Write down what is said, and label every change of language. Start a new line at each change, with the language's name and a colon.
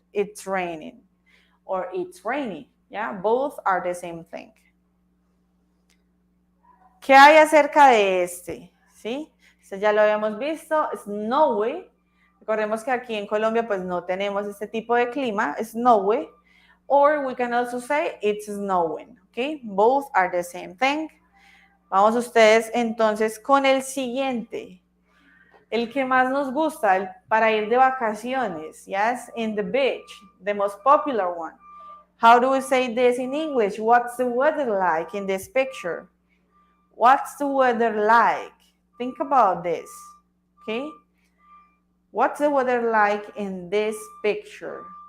English: It's raining or it's rainy. Yeah, both are the same thing.
Spanish: ¿Qué hay acerca de este? ¿Sí? Este ya lo habíamos visto. Snowy. Recordemos que aquí en Colombia pues no tenemos este tipo de clima.
English: Snowy. Or we can also say it's snowing. Okay? Both are the same thing.
Spanish: Vamos ustedes entonces con el siguiente. El que más nos gusta para ir de vacaciones.
English: Yes, in the beach. The most popular one. How do we say this in English? What's the weather like in this picture? What's the weather like? Think about this. Okay? What's the weather like in this picture?